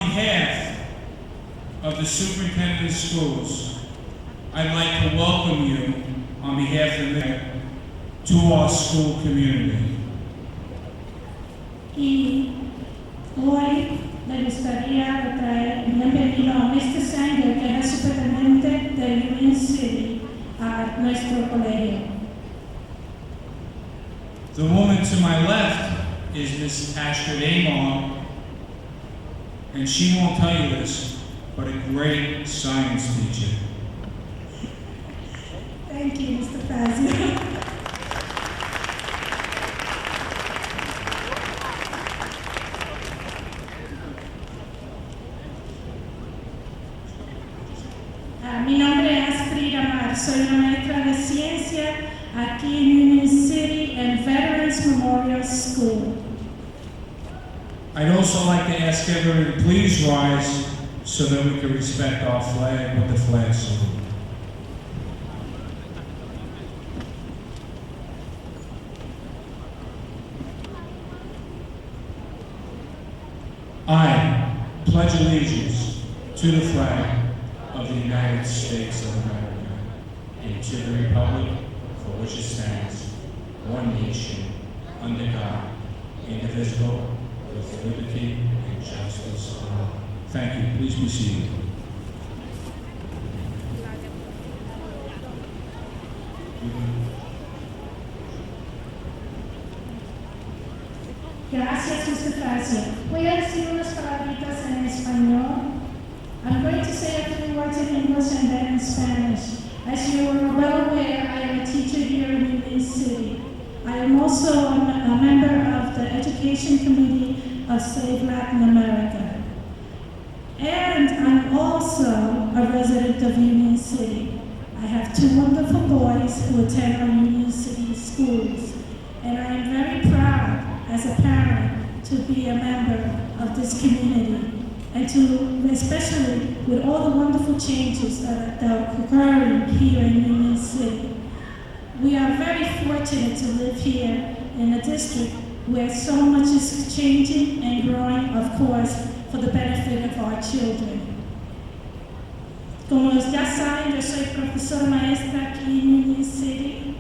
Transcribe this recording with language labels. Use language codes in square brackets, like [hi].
[en] of the Superintendent of Schools, I'd like to welcome you on behalf of the mayor to our school community. [es] Y hoy me gustaría traer bienvenido a Mr. Sanger, que es el superintendente de Union City, a nuestro colegio. [en] The woman to my left is Miss Astrid Amon, and she won't tell you this, but a great science teacher. Thank you, Mr. Fazio. [es] Mi nombre es Astrid Amar, soy una maestra de ciencia aquí en Union City en Veterans Memorial School. [en] I'd also like to ask everyone to please rise so that we can respect our flag with the flag salute. I pledge allegiance to the flag of the United States of America and to the republic for which it stands, one nation, under God, indivisible, with liberty and justice for all. Thank you. Please be seated. [es] Gracias, Mr. Fazio. Voy a decir unas palabritas en español. [en] I'm going to say a few words in English and then in Spanish. As you are well aware, I am a teacher here in Union City. I am also a member of the Education Committee of Save Latin America. And I'm also a resident of Union City. I have two wonderful boys who attend our Union City schools. And I am very proud as a parent to be a member of this community. And to, especially with all the wonderful changes that are occurring here in Union City. We are very fortunate to live here in a district where so much is changing and growing, of course, for the benefit of our children. [es] Como ya saben, yo soy profesora maestra aquí en Union City.